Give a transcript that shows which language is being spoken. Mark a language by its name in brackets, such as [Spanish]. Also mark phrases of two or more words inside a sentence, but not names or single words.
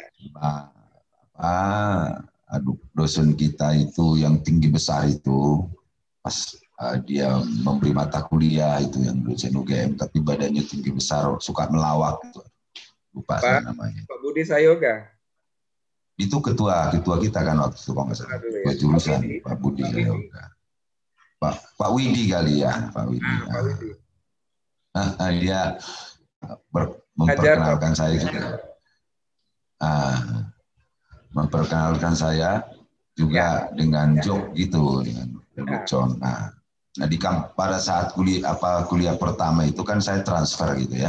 [Indonesian] Nah, aduh, dosen kita itu yang tinggi besar itu, pas dia memberi mata kuliah itu yang dosen UGM, tapi badannya tinggi besar, suka melawak. Gitu. Lupa saya Pak namanya. Pak Budi Sayoga. Itu ketua kita kan waktu itu, kalau nggak salah. Dulu Ketua ya. Pak jurusan, Widi. Pak Budi Pak Widi. Sayoga. Pak Widi kali ya, Pak Widi. Pak Widi. Dia Ajar Pak memperkenalkan saya juga. Memperkenalkan saya juga dengan joke gitu, dengan lelucon. Nah, pada saat kuliah pertama itu kan saya transfer gitu ya.